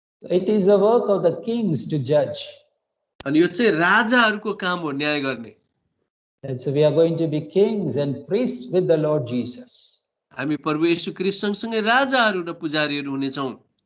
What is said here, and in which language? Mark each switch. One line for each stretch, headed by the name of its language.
English: It is the work of the kings to judge.
Nepali: अनि यो चाहिँ राजाहरूको काम हो न्याय गर्ने।
English: And so we are going to be kings and priests with the Lord Jesus.
Nepali: हामी प्रभु येशू ख्रीष्ट सँगसँगै राजाहरू र पुजारीहरू हुनेछौं।